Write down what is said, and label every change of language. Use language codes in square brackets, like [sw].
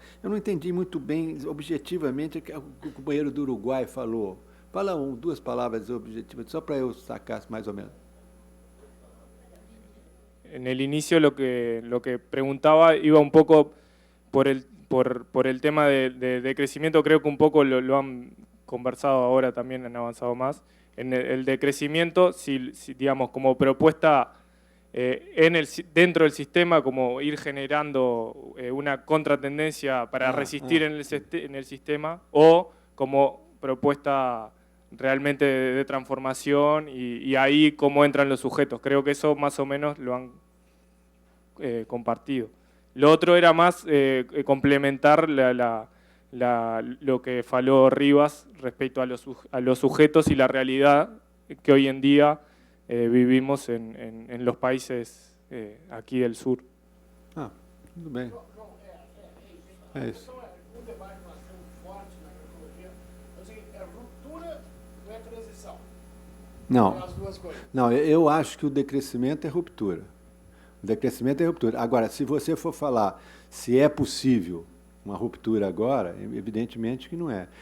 [pt] Eu não entendi muito bem, objetivamente, o que o companheiro do Uruguai falou. Fala 2 palavras objetivas, só para eu sacar mais ou menos. [es] En el inicio lo que preguntaba iba un poco por el tema de crecimiento, creo que un poco lo han conversado ahora también, han avanzado más. En el de crecimiento, si digamos, como propuesta dentro del sistema, como ir generando una contratendencia para resistir en el sistema, o como propuesta realmente de transformación y ahí cómo entran los sujetos. Creo que eso más o menos lo han compartido. Lo otro era más complementar lo que faló Rivas respecto a los sujetos y la realidad que hoy en día vivimos en los países aquí del sur. [pt] Ah, tudo bem. É isso. Um debate que nós temos forte na agroecologia é o seguinte: é ruptura, não é transição. Não. São as duas coisas. Não, eu acho que o decrescimento é ruptura. O decrescimento é ruptura. Agora, se você for falar se é possível uma ruptura agora, evidentemente que não é.